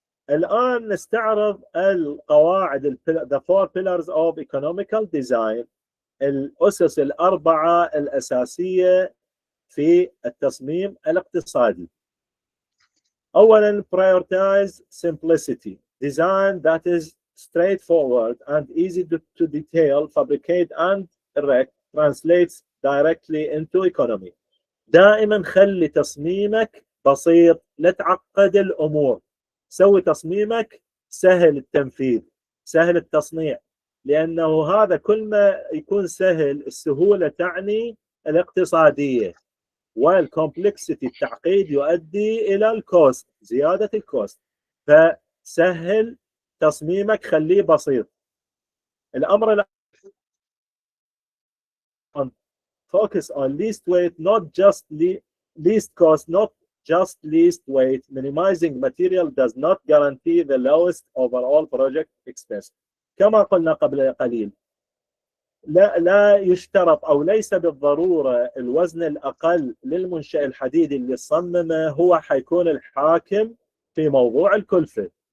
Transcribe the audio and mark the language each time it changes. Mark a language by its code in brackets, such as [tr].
[ar] الآن نستعرض القواعد [en] the four pillars of economical design، [ar] الأسس الأربعة الأساسية في التصميم الاقتصادي. أولا [en] prioritize simplicity, design that is straightforward and easy to detail, fabricate and erect, translates directly into economy. [ar] دائما خلي تصميمك بسيط، لا تعقد الأمور، سوي تصميمك سهل التنفيذ سهل التصنيع، لأنه هذا كل ما يكون سهل، السهولة تعني الاقتصادية، والكومبلكسيتي التعقيد يؤدي إلى الكوست، زيادة الكوست. فسهل تصميمك، خليه بسيط. الأمر [en] focus on least weight, not just least cost, not just least weight. Minimizing material does not guarantee the lowest overall project expense. [ar] كما قلنا قبل قليل، لا يشترط أو ليس بالضرورة الوزن الأقل للمنشأ الحديدي اللي صممه هو حيكون الحاكم في موضوع الكلفة.